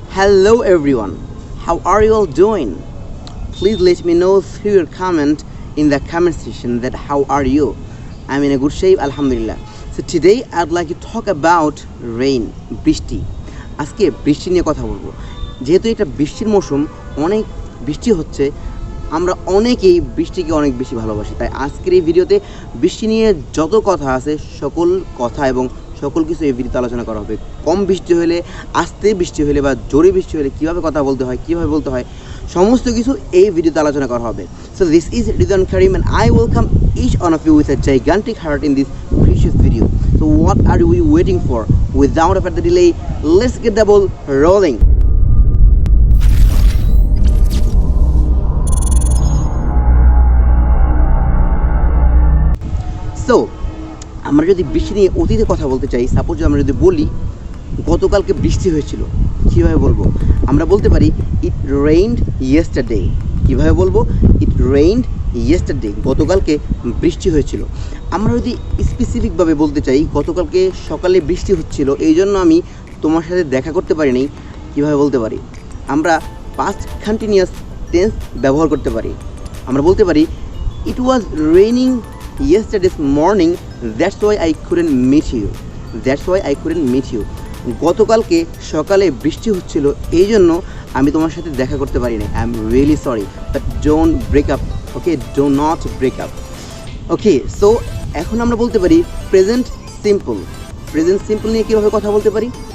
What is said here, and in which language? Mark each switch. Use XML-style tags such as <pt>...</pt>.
<en>Hello everyone, how are you all doing? Please let me know through your comment in the comment section that how are you? I'm in a good shape, alhamdulillah. So today I'd like to talk about rain, বৃষ্টি।</en> <bn>আজকে বৃষ্টি নিয়ে কথা বলবো। যেহেতু এটা বৃষ্টির মৌসুম, অনেক বৃষ্টি হচ্ছে, আমরা অনেকেই বৃষ্টিকে অনেক বেশি ভালোবাসি। তাই আজকের এই ভিডিওতে বৃষ্টি নিয়ে যত কথা আছে সকল কথা এবং সকল কিছু এই ভিডিওতে আলোচনা করা হবে। কম বৃষ্টি হলে, আস্তে বৃষ্টি হলে বা জোরে বৃষ্টি হলে কীভাবে কথা বলতে হয়, কীভাবে বলতে হয়, সমস্ত কিছু এই ভিডিওতে আলোচনা করা হবে।</bn> <en>So this is Ridwan Karim and I welcome each one of you with a gigantic heart in this precious video. So what are we waiting for? Without a further delay, let's get the ball rolling.</en> <bn>So আমরা যদি বৃষ্টি নিয়ে অতীতে কথা বলতে চাই, suppose আমরা যদি বলি গতকালকে বৃষ্টি হয়েছিল, কীভাবে বলবো? আমরা বলতে পারি</bn> <en>It rained yesterday.</en> <bn>কীভাবে বলবো?</bn> <en>it rained yesterday,</en> <bn>গতকালকে বৃষ্টি হয়েছিল। আমরা যদি স্পেসিফিকভাবে বলতে চাই গতকালকে সকালে বৃষ্টি হচ্ছিল, এই জন্য আমি তোমার সাথে দেখা করতে পারিনি, কীভাবে বলতে পারি? আমরা পাস্ট কন্টিনিউয়াস টেন্স ব্যবহার করতে পারি। আমরা বলতে পারি</bn> <en>It was raining yesterday's morning, that's why I couldn't meet you. That's why I couldn't meet you.</en> <bn>গতকালকে সকালে বৃষ্টি হচ্ছিল, এই জন্য আমি তোমার সাথে দেখা করতে পারিনি।</bn> <en>I am really sorry, but don't break up, okay? Do not break up, okay?</en> <bn>So এখন আমরা বলতে পারি প্রেজেন্ট সিম্পল। প্রেজেন্ট সিম্পল নিয়ে কীভাবে কথা বলতে পারি?</bn>